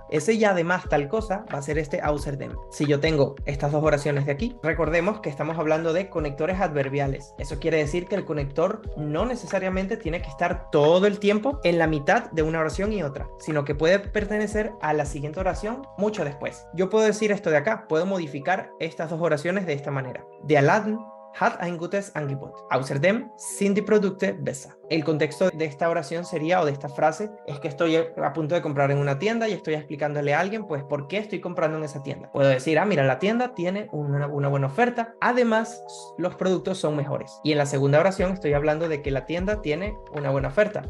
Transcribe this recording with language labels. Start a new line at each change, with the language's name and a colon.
Spanish: Ese y además tal cosa va a ser este außerdem. Si yo tengo estas dos oraciones de aquí, recordemos que estamos hablando de conectores adverbiales. Eso quiere decir que el conector no necesariamente tiene que estar todo el tiempo en la mitad de una oración y otra, sino que puede pertenecer a la siguiente oración mucho después. Yo puedo decir esto de acá, puedo modificar estas dos oraciones de esta manera.
German: Der Laden hat ein gutes Angebot. Außerdem sind die Produkte besser.
Spanish: El contexto de esta oración sería, o de esta frase, es que estoy a punto de comprar en una tienda y estoy explicándole a alguien, pues, por qué estoy comprando en esa tienda. Puedo decir, mira, la tienda tiene una buena oferta, además, los productos son mejores. Y en la segunda oración estoy hablando de que la tienda tiene una buena oferta.